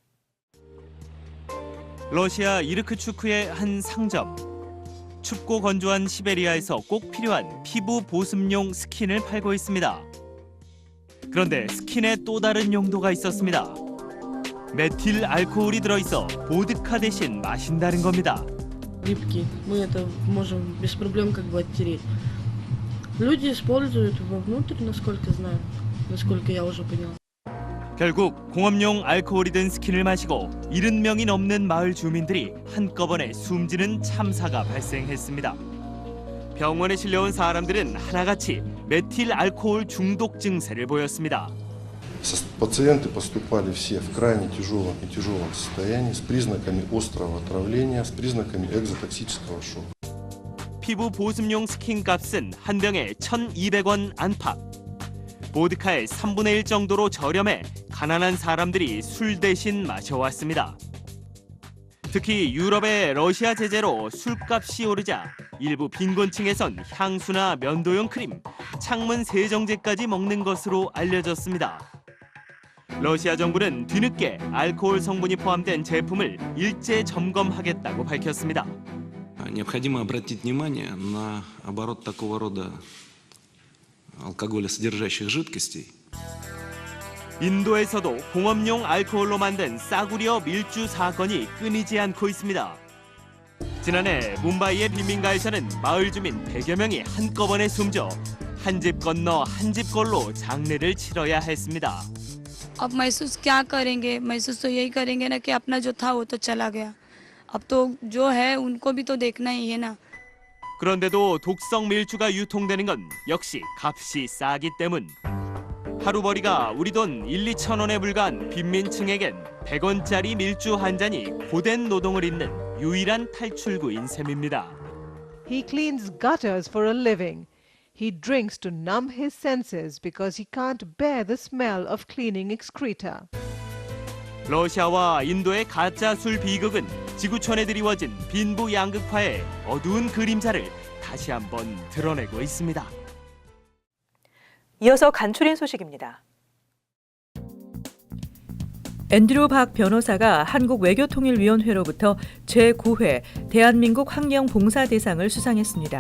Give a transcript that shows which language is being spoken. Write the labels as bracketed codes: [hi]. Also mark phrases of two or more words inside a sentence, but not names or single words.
[ko] 러시아 이르크추크의 한 상점. 춥고 건조한 시베리아에서 꼭 필요한 피부 보습용 스킨을 팔고 있습니다. 그런데 스킨에 또 다른 용도가 있었습니다. 메틸 알코올이 들어있어 보드카 대신 마신다는 겁니다. [ru] Липкий, мы это можем без проблем как бы оттереть. Люди используют вовнутрь, насколько знаю, насколько я уже поняла. [ko] 결국 공업용 알코올이 든 스킨을 마시고 70명이 넘는 마을 주민들이 한꺼번에 숨지는 참사가 발생했습니다. 병원에 실려온 사람들은 하나같이 메틸 알코올 중독 증세를 보였습니다. [ru] Пациенты поступали все в крайне тяжелом состоянии с признаками острого отравления, с признаками экзотоксического шока. [ko] 피부 보습용 스킨 값은 한 병에 1,200원 안팎. 보드카의 3분의 1 정도로 저렴해 가난한 사람들이 술 대신 마셔왔습니다. 특히 유럽의 러시아 제재로 술값이 오르자 일부 빈곤층에선 향수나 면도용 크림, 창문 세정제까지 먹는 것으로 알려졌습니다. 러시아 정부는 뒤늦게 알코올 성분이 포함된 제품을 일제 점검하겠다고 밝혔습니다. [ru] Необходимо обратить внимание на оборот такого рода алкоголесодержащих жидкостей. [ko] 인도에서도 공업용 알코올로 만든 싸구려 밀주 사건이 끊이지 않고 있습니다. 지난해 뭄바이의 빈민가에서는 마을 주민 100여 명이 한꺼번에 숨져 한 집 건너 한 집 걸로 장례를 치러야 했습니다. [hi] अब महसूस क्या करेंगे महसूस तो यही करेंगे ना कि अपना जो था वो तो चला गया अब तो जो है उनको भी तो देखना ही है ना [ko] 그런데도 독성 밀주가 유통되는 건 역시 값이 싸기 때문. 하루벌이가 우리 돈 1, 2천 원에 불과한 빈민층에겐 100원짜리 밀주 한 잔이 고된 노동을 잇는 유일한 탈출구인 셈입니다. [en] He cleans gutters for a living. He drinks to numb his senses because he can't bear the smell of cleaning excreta. [ko] 러시아와 인도의 가짜 술 비극은 지구촌에 드리워진 빈부 양극화의 어두운 그림자를 다시 한번 드러내고 있습니다. 이어서 간추린 소식입니다. 앤드류 박 변호사가 한국외교통일위원회로부터 제9회 대한민국 환경봉사대상을 수상했습니다.